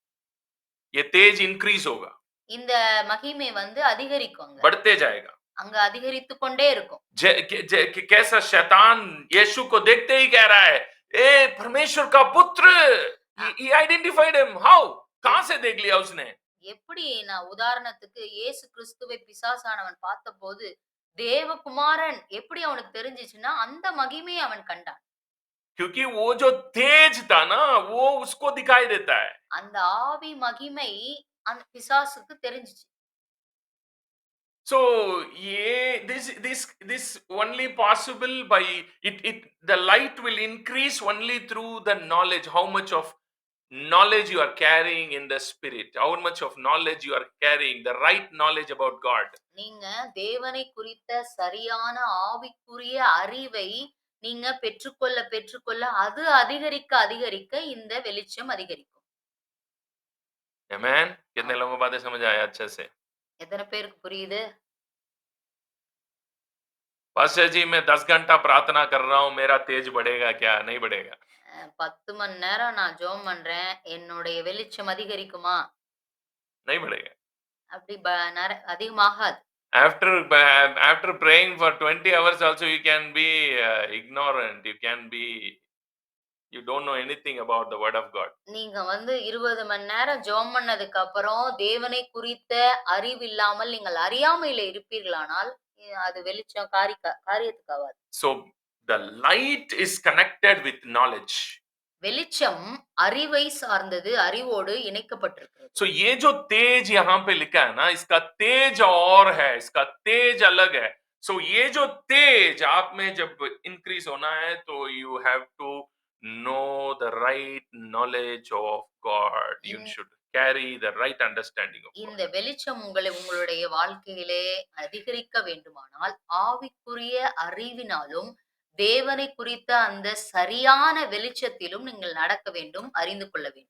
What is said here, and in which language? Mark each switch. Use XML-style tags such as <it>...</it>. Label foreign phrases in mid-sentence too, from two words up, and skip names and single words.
<hi>ये तेज इंक्रीज होगा,</hi> <ta>இந்த மகிமை வந்து அதிகரிக்கும்,</ta> <hi>बढ़ते जाएगा,</hi> <ta>அங்க அதிகரித்து கொண்டே இருக்கும்.</ta> <hi>कैसा शैतान यीशु को देखते ही कह रहा है, ए परमेश्वर का पुत्र,</hi> <en>he identified him, how,</en> <hi>कहां से देख लिया उसने?</hi> <ta>எப்படி, நான் உதாரணத்துக்கு இயேசு கிறிஸ்துவை பிசாசானவன் பார்த்தபோது தேவகுமாரன் எப்படி அவனுக்கு தெரிஞ்சிச்சுன்னா அந்த மகிமையை அவன் கண்டான்.</ta> <hi>क्योंकि वो जो तेज था ना, वो उसको दिखाई देता है।</hi> <ta>அந்த ஆவி மகிமை அந்த பிசாசுக்கு தெரிஞ்சிச்சு.</ta> <en>So this only possible by it the light will increase only through the knowledge, how much of knowledge you are carrying in the spirit, how much of knowledge you are carrying, the right knowledge about God.</en> <ta>நீங்க தேவனை குறித்த சரியான ஆவிக்குரிய அறிவை நீங்க பெற்றுக்கொள்ள பெற்றுக்கொள்ள அது அதிகரிக்க அதிகரிக்க இந்த வெளிச்சம் அதிகரிக்கும். Amen.</ta> <hi>कितने लोगों को बातें समझ आया अच्छे से?</hi> <ta>எத்தனை பேருக்கு புரியுது?</ta> <hi>पास्टर जी मैं 10 घंटा प्रार्थना कर रहा हूं, मेरा तेज बढ़ेगा क्या? नहीं बढ़ेगा।</hi> <ta>10 மணி நேரம் நான் ஜெபம் பண்றேன், என்னுடைய வெளிச்சம் அதிகரிக்குமா?</ta> <hi>नहीं बढ़ेगा।</hi> <ta>அப்படி அதிகமாகாது.</ta> <en>After praying for 20 hours also you can be ignorant, you don't know anything about the word of God.</en> <ta>நீங்க வந்து 20 மணி நேரம் ஜெபம் பண்ணதுக்கு அப்புறம் தேவனை குறித்த அறிவில்லாமல் நீங்கள் அறியாமையில இருப்பீர்களானால் அது வெளிச்சம் காரியத்துக்கு ஆகாது.</ta> <en>So the light is connected with knowledge.</en> <ta>வெளிச்சம் அறிவை சார்ந்தது, அறிவோடு இணைக்கப்பட்டிருக்கிறது.</ta> <hi>So ये जो तेज यहाँ पे लिखा है ना, इसका तेज और है, इसका तेज अलग है. So ये जो तेज आप में जब इंक्रीज होना है, तो</hi> <en>you have to know the right knowledge of God. You should carry the right understanding of God.</en> <ta>இந்த வெளிச்சம் உங்களுடைய வாழ்க்கையிலே அதிகரிக்க வேண்டுமானால் ஆவிக்குரிய அறிவினாலும் தேவனை குறித்த அந்த சரியான வெளிச்சத்திலும் நீங்கள் நடக்க வேண்டும், அறிந்து கொள்ள வேண்டும்.</ta>